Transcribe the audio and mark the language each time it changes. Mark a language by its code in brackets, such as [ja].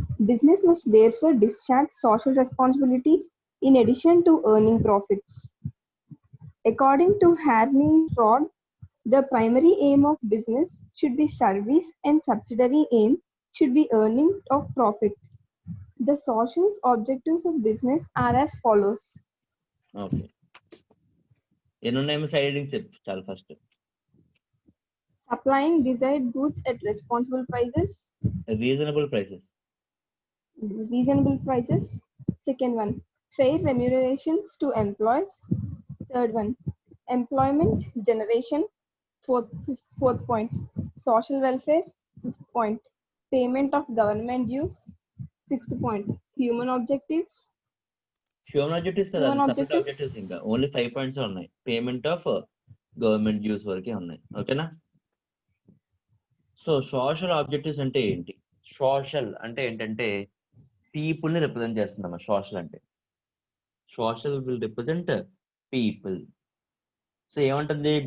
[en] Business must therefore discharge social responsibilities in addition to earning profits. According to Harney Fraud, The primary aim of business should be service and subsidiary aim should be earning of profit. The social objectives of business are as follows. [te] Okay, ఎన్ని ఉన్నాయేమో side headings చెప్పు చాలా first. [en] Supplying desired goods at responsible prices. Reasonable prices. Reasonable prices. Second one, fair remunerations to employees. Third one, employment generation. Fourth point, social welfare. Fifth point, payment of government dues. Sixth point, human objectives. Human objectives కదా, Human separate objectives. [te] Objectives ఇంకా only 5 points ఉన్నాయి. Payment of government dues వరకే ఉన్నాయి. ఓకేనా? So social objectives అంటే ఏంటి? Social అంటే ఏంటంటే పీపుల్ ని రిప్రజెంట్ చేస్తుందమ్మా. సోషల్ అంటే social will represent people. So ఏమంటుంది?